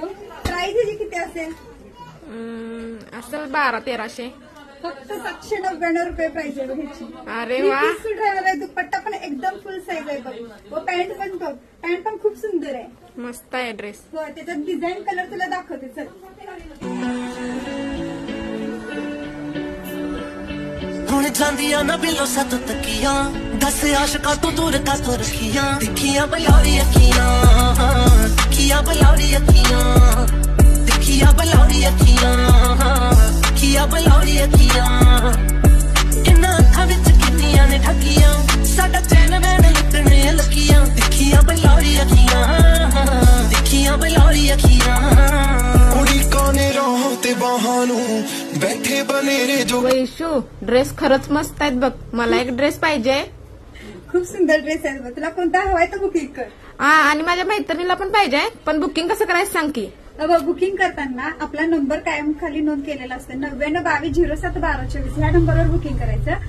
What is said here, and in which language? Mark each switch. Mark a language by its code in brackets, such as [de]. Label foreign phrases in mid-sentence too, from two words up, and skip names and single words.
[mr] प्राइस ह्याची किती असेल? असेल 1200-1300. फक्त 799 रुपये प्राइस आहे ह्याची. अरे वा, सूट राहणार आहे. दुपट्टा पण एकदम [en] full size [mr] आहे बघ. व पॅन्ट पण बघ, पॅन्ट पण खूप सुंदर आहे. मस्त आहे ड्रेस. हो, त्याच्यात [en] design colour [mr] तुला दाखवते. चल [pa] ਹੁਣ ਜਾਂਦੀਆਂ ਨਾ ਬਿੱਲੋ ਸੱਤ ਤੱਕੀਆਂ ਦੱਸ ਆਸ਼ਕਾਂ ਤੋਂ ਦੂਰ ਕਾਤੋਂ ਰੱਖੀਆਂ ਦੇਖੀਆਂ ਬਲੌਰੀ ਅੱਖੀਆਂ ਦੇਖੀਆਂ ਬਲੌਰੀ ਅੱਖੀਆਂ ਦੇਖੀਆਂ ਬਲੌਰੀ ਅੱਖੀਆਂ ਦੇਖੀਆਂ ਬਲੌਰੀ ਅੱਖੀਆਂ ਇਹਨਾਂ ਅੱਖਾਂ ਵਿੱਚ ਕਿੰਨੀਆਂ ਨੇ ਠੱਗੀਆਂ ਸਾਡਾ ਚੈਨ ਵੈਣ ਲੁੱਟਣੇ ਲੱਗੀਆਂ ਦੇਖੀਆਂ ਬਲੌਰੀ ਅੱਖੀਆਂ ਦੇਖੀਆਂ ਬਲੌਰੀ ਅੱਖੀਆਂ ਕੁੜੀ ਕੋਨੇ ਰੋਹ ਤੇ ਬਾਹਾਂ ਨੂੰ ਬੈਠੇ ਬਨੇਰੇ ਜੋ. [mr] वैशू ड्रेस खरंच मस्त आहेत बघ. मला एक ड्रेस पाहिजे. खूप सुंदर ड्रेस आहे बघ. तुला कोणता हवाय तर बुकिंग कर. हा, आणि माझ्या मैत्रिणीला पण पाहिजे. पण बुकिंग कसं करायचं सांग की. बुकिंग करताना आपला नंबर कायम खाली नोंद केलेला असतो. 9922071224 ह्या नंबरवर बुकिंग करायचं.